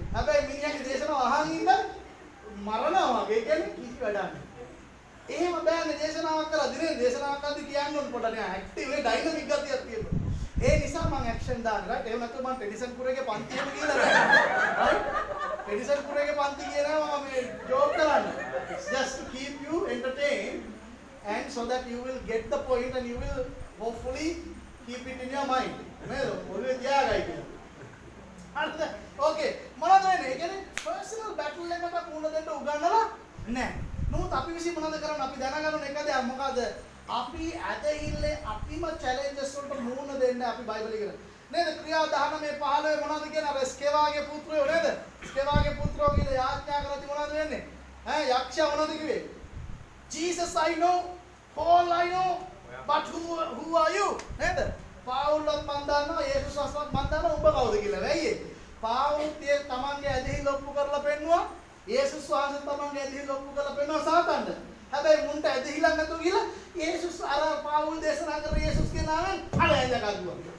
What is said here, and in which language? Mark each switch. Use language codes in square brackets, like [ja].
[si] හැබැයි මිනිහාගේ දේශනාව අහන් ඉන්න මරනවා වගේ කියන්නේ කිසි වැඩක් නැහැ. එහෙම බෑනේ දේශනාවක් කරලා දිනේ දේශනාවක් කරද්දී කියන්න ඕන පොඩ්ඩක් නෑ ඇක්ටිව් ඒ ඩයිනමික් ගතියක් තියෙනවා. ඒ නිසා මම ඇක්ෂන් දාන්න රයිට්. එහෙම නැත්නම් මම ටෙඩිසන් කුරේගේ පන්තියම කියලා නෑ. රයිට්? ටෙඩිසන් කුරේගේ පන්ති කියනවා මම මේ ජෝක් කරන්නේ. [en] just to keep you entertained and so that you will get the point and you will hopefully keep it in your mind. [si] නේද? ඔළුවේ තියාගයි කියලා. හරිද? ඕකේ. මොනවද වෙන්නේ? ඒ කියන්නේ පර්සනල් බැටල් එකකට මුහුණ දෙන්න උගන්නලා නෑ. නමුත් අපි විසින් මොනවද කරන්නේ? අපි දැනගන්න ඕනේ එක දෙයක් මොකද? අපි ඇදහිල්ලේ අපිම චැලෙන්ජස් වලට මුහුණ දෙන්න අපි බයිබලෙ ඉගෙන. නේද? ක්‍රියා 19:15 මොනවද කියන්නේ? අර ස්කේවාගේ පුත්‍රයෝ නේද? ස්කේවාගේ පුත්‍රයෝ කියලා යාඥා කරලා ති මොනවද වෙන්නේ? යක්ෂයා මොනවද කිව්වේ? [en] Jesus I know, Paul I know, but who are you? [si] නේද? පාවුල්වත් මන් දන්නවා, යේසුස් වහන්සේවත් මන් දන්නවා, උඹ කවුද කියලා. වෙයි. පාවුල් තිය තමන්ගේ ඇදහිල්ල ඔප්පු කරලා පෙන්නුවා. යේසුස් වහන්සේ තමන්ගේ ඇදහිල්ල ඔප්පු කරලා පෙන්නුවා සාතන්ට. හැබැයි මුන්ට ඇදහිල්ලක් නැතුව ගිහලා යේසුස් අර පාවුල් දේශනා කර යේසුස්ගේ නාමයෙන් ඵලයන් යකදුවා.